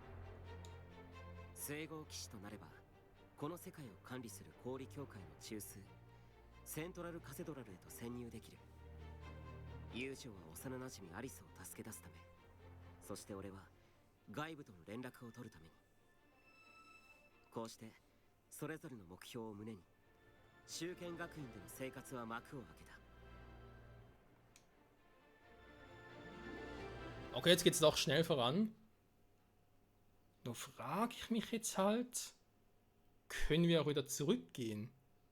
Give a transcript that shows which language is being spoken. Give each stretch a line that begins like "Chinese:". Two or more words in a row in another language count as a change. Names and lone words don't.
Japanese: 聖号騎士となればこの世界を管理する氷協会の中枢セントラルカセドラルへと潜入できる。ユージョは幼なじみアリスを助け出すため、そして俺は外部との連絡を取るために。こうしてそれぞれの目標を胸に修剣学院での生活は幕を開けた。
German: Okay, jetzt geht's doch schnell voran. Nur frage ich mich jetzt halt, können wir auch wieder zurückgehen?